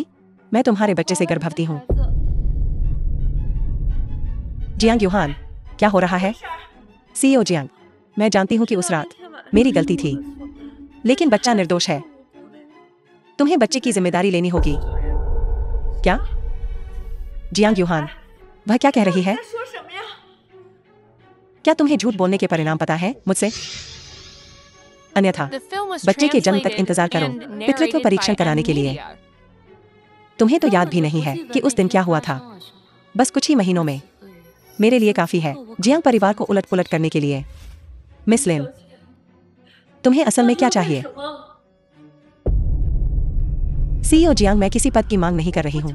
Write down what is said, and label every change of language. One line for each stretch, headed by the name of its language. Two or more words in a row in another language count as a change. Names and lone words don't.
Hindi: मैं तुम्हारे बच्चे से गर्भवती हूँ। जियांग यूहान, क्या हो रहा है? सीईओ जियांग, मैं जानती हूँ कि उस रात मेरी गलती थी, लेकिन बच्चा निर्दोष है। तुम्हें बच्चे की जिम्मेदारी लेनी होगी। क्या? जियांग यूहान, वह क्या कह रही है?
Chinese: 在说什么呀？
Hindi: क्या तुम्हें झूठ बोलने के परिणाम पता है मुझसे? अन्यथा
English: The film was
Hindi: बच्चे के जन्म तक
English: translated
Hindi: इंतजार करो
English: and
Hindi: पितृत्व
English: narrated
Hindi: परीक्षण
English: by
Hindi: कराने के लिए।
English: M-Media.
Hindi: तुम्हें तो याद भी नहीं है कि उस दिन क्या हुआ था। बस कुछ ही महीनों में मेरे लिए काफी है जियांग परिवार को उलट पुलट करने के लिए। मिस लिन, तुम्हें असल में क्या चाहिए?
Chinese: 什么？
Hindi: सीईओ जियांग, मैं किसी पद की मांग नहीं कर रही हूँ।